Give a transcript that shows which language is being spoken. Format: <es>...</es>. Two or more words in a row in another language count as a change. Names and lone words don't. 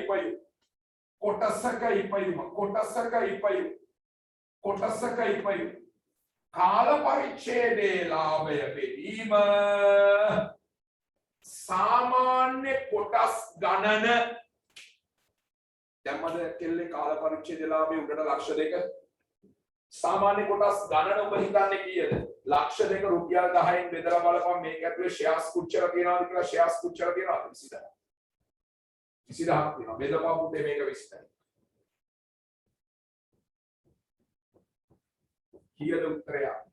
<si>ඉපයු කාල පරිච්ඡේදයේ ලාභය බෙදීම සාමාන්‍ය කොටස් ගණන දැම්මද කෙල්ලේ කාල පරිච්ඡේදයේ ලාභය උඩට ලක්ෂ 2 සාමාන්‍ය කොටස් ගණන ඔබ හිතන්නේ කීයද? ලක්ෂ 2 රුපියල් 10න් බෙදලා බලපන් මේක ඇතුලේ ෂෙයාර්ස් කුච්චර තියනවාද කියලා ෂෙයාර්ස් කුච්චර තියනවාද 20000. 20000ක් තියෙනවා. බෙදපන් පුතේ මේක 20යි. කීයද උත්තරය?</si>